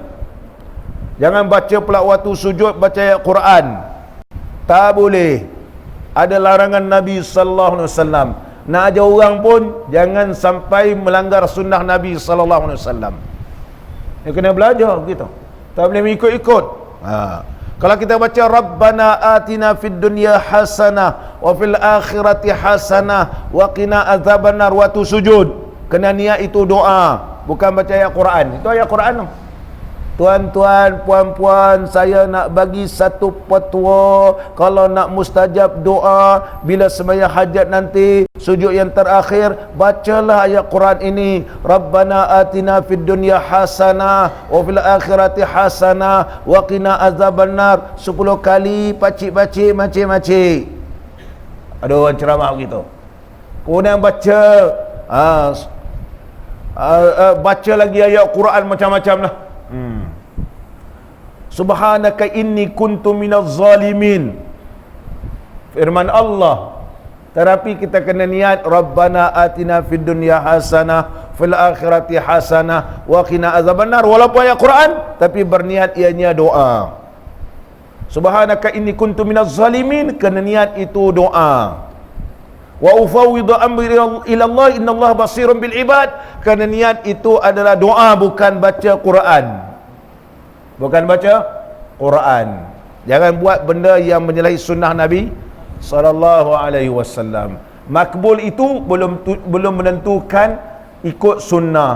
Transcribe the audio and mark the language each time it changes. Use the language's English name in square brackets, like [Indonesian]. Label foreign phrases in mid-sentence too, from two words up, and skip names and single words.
[Malay] Jangan baca pula waktu sujud baca ayat Quran. Tak boleh. Ada larangan Nabi SAW. Nak ajar orang pun jangan sampai melanggar sunnah Nabi SAW. Dia kena belajar gitu. Tak boleh mengikut-ikut. Kalau kita baca [Arabic] ربنا آتنا في الدنيا حسنة وفي الآخرة حسنة وقنا عذاب النار, [Malay] waktu sujud kena niat itu doa, bukan baca ayat Quran. Itu ayat Quran. Tuan-tuan, puan-puan, saya nak bagi satu petua. Kalau nak mustajab doa bila sembahyang hajat nanti, sujud yang terakhir, bacalah ayat Quran ini, [Arabic] ربنا آتنا في الدنيا حسنة وفي الآخرة حسنة وقنا عذاب النار, [Malay] 10 kali, pacik-pacik, macik-macik. Ada orang ceramah begitu. Kemudian baca baca lagi ayat Quran macam-macam lah. [Arabic] سبحانك إني كنت من الظالمين. [Malay] Firman Allah. Tetapi kita kena niat [Arabic] ربنا آتنا في الدنيا حسنة في الآخرة حسنة وقنا عذاب النار. [Malay] Walaupun ayat Quran, tapi berniat ianya doa. [Arabic] سبحانك إني كنت من الظالمين, [Malay] kena niat itu doa. [Arabic] وأفوض أمري إلى الله إن الله بصير بالعباد, [Malay] kena niat itu adalah doa, bukan baca Quran. Bukan baca Quran. Jangan buat benda yang menyalahi sunnah Nabi [Arabic] صلى الله عليه وسلم. [Malay] Makbul itu belum menentukan ikut sunnah.